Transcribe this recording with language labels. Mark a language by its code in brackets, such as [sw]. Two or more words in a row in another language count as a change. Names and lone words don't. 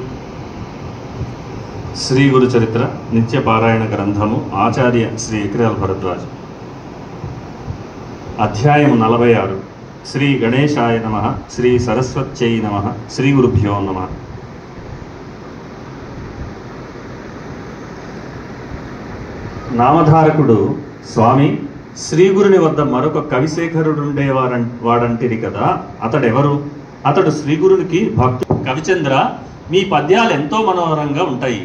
[te] శ్రీ గురు చరిత్ర నిత్య పారాయణ గ్రంథము ఆచార్య శ్రీ ఎకిరాల భరద్వాజ్ అధ్యాయం 46 [sa] श्री गणेशाय नमः श्री सरस्वत्यै नमः श्री गुरुभ्यो नमः। [te] నామధారకుడు స్వామి శ్రీగురుని వద్ద మరొక కవిశేఖరుడుండేవాడంటిరి కదా, అతడెవరు? అతడు శ్రీగురునికి భక్తుడు. కవిచంద్ర, మీ పద్యాలు ఎంతో మనోహరంగా ఉంటాయి.